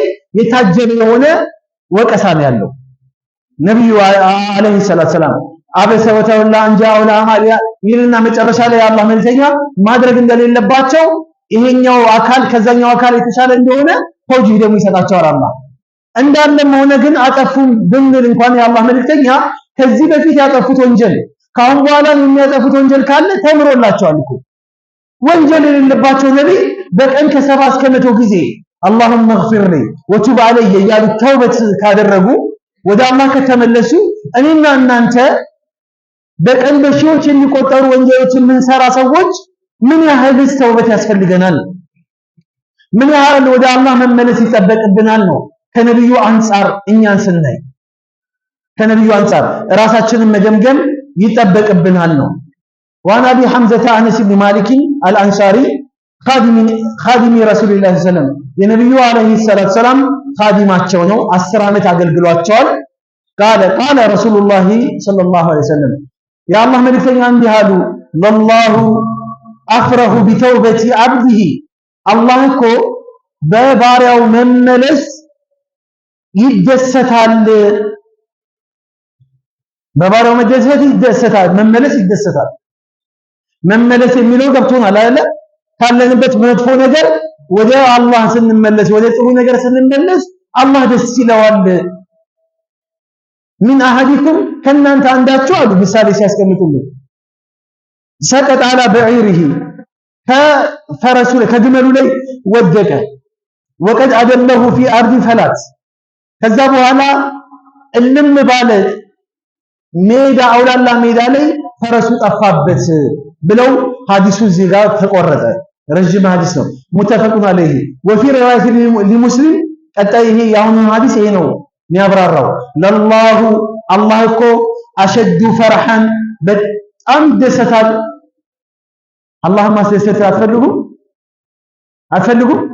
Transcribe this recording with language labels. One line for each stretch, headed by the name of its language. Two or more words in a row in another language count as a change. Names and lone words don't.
Amharic: የታጀበ የሆነ ወቀሳ ነው ያለው ነብዩ
Arabic: عليه الصلاة السلام عبس وتولى
Amharic: አንጃው ለአማሊያ ይልና መጨረሻ ላይ አላህ መልእክተኛ ማድረግ እንደሌለባቸው ይሄኛው አካል ከዛኛው አካል የተሻለ እንደሆነ ተውጂህ ደግሞ ይሰጣቸዋል አላህ እንዳለም ሆነ ግን አጠፉም ብንል እንኳን የአላህ መልእክተኛ ከዚህ በፊት ያጠፉት ወንጀል ካሁን በኋላ የሚያጠፉት ወንጀል ካለ ተምሮላቸዋል እኮ ወንጀል የሌለባቸው ነብይ በቀን ከ7 እስከ 100 ጊዜ
Arabic: اللهم اغفر لي وتب علي
Amharic: እያሉ ተውበት ካደረጉ ወደ አላህ ከተመለሱ እኔና እናንተ በቀን በሺዎች የሚቆጠሩ ወንጀሎችን ምንሰራ ሰዎች ምን ያህል ተውበት ያስፈልገናል? ምን ያህል ወደ አላህ መመለስ ይጠበቅብናል ነው ከነብዩ አንፃር እኛን ስናይ ከነብዩ አንፃር ራሳችንን መገምገም ይጠበቅብናል ነው
Arabic: وعن ابي حمزه انس بن مالك الانصاري خادم رسول الله صلى الله عليه وسلم
Amharic: የነብዩ
Arabic: عليه الصلاة السلام
Amharic: خادማቸው ነው 10 አመት አገልግሏቸዋል
Arabic: قال رسول الله صلى الله عليه وسلم يا الله
Amharic: መልእክተኛ እንዲህ አሉ
Arabic: والله افرح بتوبه عبده
Amharic: الله እኮ በባሪያው መመለስ ይደሰታል በባሪያው መደሰት ይደሰታል መመለስ ይደሰታል መመለስ የሚለው ገብቶናል አይደል ካለንበት መጥፎ ነገር ወደ አላህ ስንመለስ ወደ ጥሩ ነገር ስንመለስ አላህ ደስ ይለዋል
Arabic: من أحدكم
Amharic: ከናንተ አንዳችሁ አሉ ምሳሌ ሲያስቀምጡልን
Arabic: سقط على بعيره
Amharic: ከፈረሱ ከግመሉ ላይ ወደቀ
Arabic: وقد أدله في أرض فلات
Amharic: ከዛ በኋላ እልም ባለ ሜዳ አውላላ ሜዳ ላይ ፈረሱ ጠፋበት ብለው ሐዲሱ እዚህ ጋር ተቆረጠ ረጅም ሐዲስ ነው
Arabic: متفق عليه وفي رواية لمسلم
Amharic: ቀጣይ ይሄ ያሁኑ ሐዲስ ይሄ ነው የሚያብራራው ለላሁ አላህ እኮ
Arabic: أشد فرحا
Amharic: በጣም ደስታል አላህ ማስደሰት አትፈልጉ